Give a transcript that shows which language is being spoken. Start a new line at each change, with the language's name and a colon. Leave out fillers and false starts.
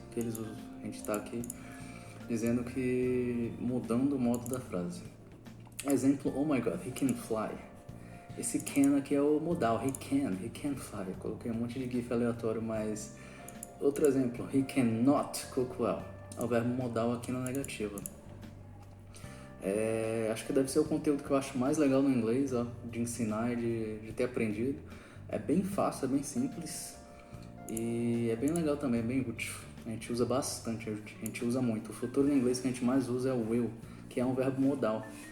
Portuguese: A gente está aqui dizendo que mudando o modo da frase. Exemplo,
English: oh my god, he can fly.
Portuguese: Esse can aqui é o modal,
English: he can fly.
Portuguese: Eu coloquei um monte de gif aleatório, mas... Outro exemplo,
English: he cannot cook well.
Portuguese: É o verbo modal aqui na negativa. Acho que deve ser o conteúdo que eu acho mais legal no inglês, ó, de ensinar e de ter aprendido. É bem fácil, é bem simples e é bem legal também, é bem útil. A gente usa bastante, a gente usa muito. O futuro em inglês que a gente mais usa é o will, que é um verbo modal.